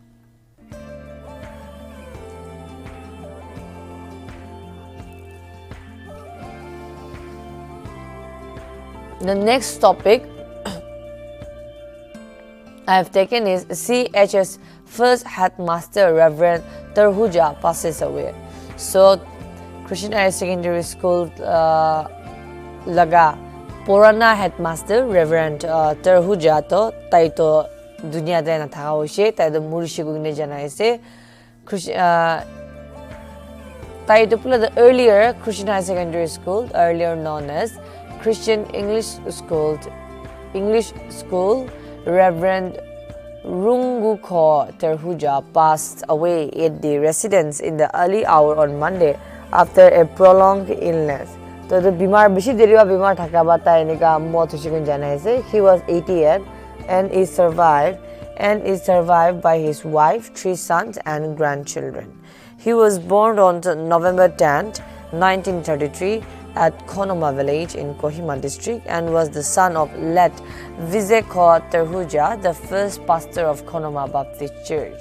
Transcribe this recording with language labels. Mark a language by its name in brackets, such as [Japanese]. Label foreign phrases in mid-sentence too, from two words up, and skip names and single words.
[English] The next topic I have taken is CHS first headmaster Reverend Terhuja passes away. [Naga Pidgin] So Christian Higher Secondary School laga Purana headmaster Reverend Terhuja to taito dunia da na thaka hoise taito murishi gugne janaise [English] the earlier Christian High Secondary School, earlier known as Christian English School, Reverend Rungukho Terhuja passed away at the residence in the early hour on Monday after a prolonged illness. [Naga Pidgin] So the bimar bishi deriwa bimar thaka ba ta enika mot husikun janai ase. [English] He was 88 and is survived by his wife, 3 sons and grandchildren. He was born on November 10, 1933 at Konoma village in Kohima district and was the son of late Vizekho Terhuja, the first pastor of Konoma Baptist Church.